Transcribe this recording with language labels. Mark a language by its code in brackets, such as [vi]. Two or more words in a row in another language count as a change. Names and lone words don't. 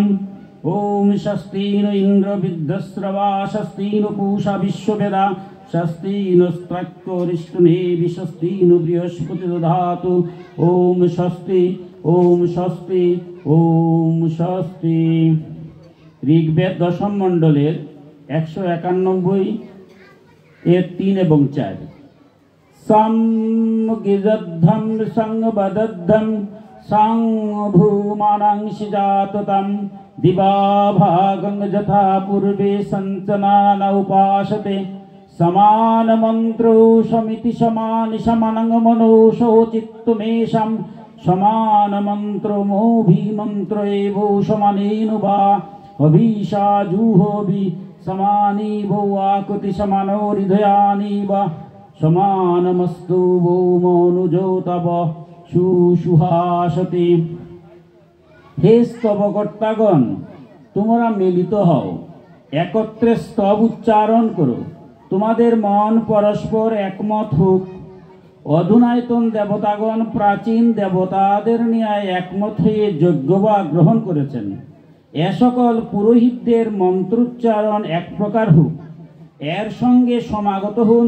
[sa] ओम स्वस्ति न इंद्र विद्यश्रवा स्वस्ति न पूषा विश्ववेदा स्वस्ति नस्त्रक्तरिष्टुनेमि स्वस्ति न बृहस्पति दधातु। ओम स्वस्ति ओम स्वस्ति ओम स्वस्ति। [bn] ঋগ্বেদ দশম মণ্ডলের 191 এর 3 এবং 4। [sa] संगिजद्धं संगबद्धं संभूमानं सिजाततं दिवाभागं यथा पूर्वे संचनान उपासते समान मंत्रो समिति समानि समानं मनोषो चित्तमेषं समान मंत्रो मोभि मंत्र एवो समानेनु वा अभिषाजुहोभि समानी वो आकुति समानो हृदयानि वा समानमस्तु वो मनुजो तव सुसुहासति। [bn] হে স্তবকর্তাগণ, তোমরা মিলিত হও, একত্রে স্তব উচ্চারণ করো, তোমাদের মন পরস্পর একমত হোক। অধুনায়তন দেবতাগণ প্রাচীন দেবতাদের নিয়ে একমত হয়ে যজ্ঞবা গ্রহণ করেছেন। এ সকল পুরোহিতদের মন্ত্রোচ্চারণ এক প্রকার হোক, এর সঙ্গে সমাগত হন।